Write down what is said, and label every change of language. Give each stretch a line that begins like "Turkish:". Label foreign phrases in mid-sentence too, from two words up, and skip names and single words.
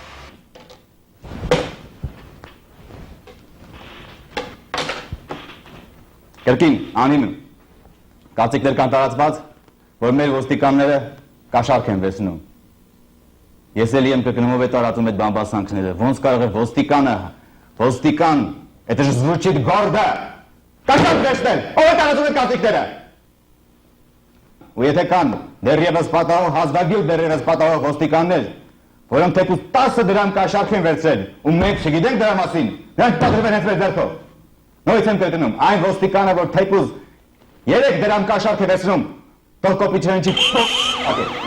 Armenian: Կրկին, անիմն, կարծիքներ կան տարածված, որ մեր ոստիկանները կաշառք են վերցնում։ Ես էլի եմ կրկնում ով է տարածում այդ բամբասանքները, ոնց կարող է ոստիկան,
Russian: это же звучит гордо,
Armenian: կաշառք վերցնել, ով է տարածում այդ կարծիքները։ Ու եթե կան դեռևս պատահող, հազվագյուտ դեռևս պատահող ոստիկաններ, որոնք թեկուզ 10 դրամ կաշառք են վերցրել, ու մենք չգիտենք դրա մասին, նրանք պատրվում են հենց մեր ձեռքով։ Նույնիսկ եմ կրկնում, այն ոստիկանը, որ թեկուզ 3 դրամ կաշառք է վերցնում, թող կոպի չհնչի ակե։